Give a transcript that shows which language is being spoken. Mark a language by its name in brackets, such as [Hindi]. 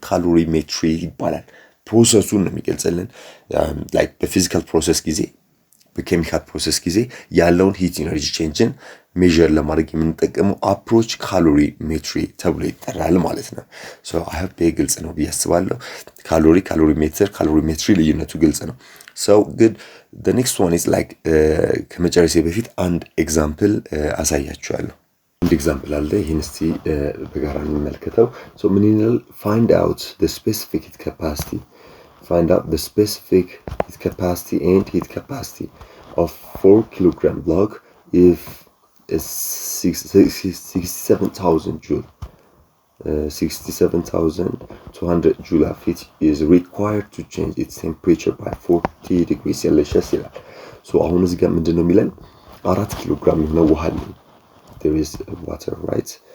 [Amharic] ካሎሪሜትሪ ይባላል። ፕሮሰሱን ነው የሚገልጽልን። ላይክ በፊዚካል ፕሮሰስ ጊዜ በኬሚካል ፕሮሰስ ጊዜ ያለውን ሂት ኢነርጂ ቼንጅን ሜዥር ለማድረግ የምንጠቀመው አፕሮች ካሎሪሜትሪ ተብሎ ይጠራል ማለት ነው። [English] ሶ አይ ሆፕ [Amharic] ይሄ ግልጽ ነው ብዬ አስባለሁ። ካሎሪሜትሪ ልዩነቱ ግልጽ ነው። ሶ ጉድ [English] the next one is like [Amharic] ከመጨረሴ በፊት አንድ ኤግዛምፕል አሳያችኋለሁ። አንድ ኤግዛምፕል አለ። ይህን እስቲ በጋራ እንመልከተው። ሶ ምን ይላል? [English] find out the specific heat capacity and heat capacity of 4 kilogram block if 67,000 joule 67,200 joule of heat is required to change its temperature by 40 degrees Celsius [Amharic] ይላል። ሶ አሁን እዚህ ጋር ምንድነው የሚለን? 4 ኪሎ ግራም የሆነ ውሃ አለ። [English] there is water, right?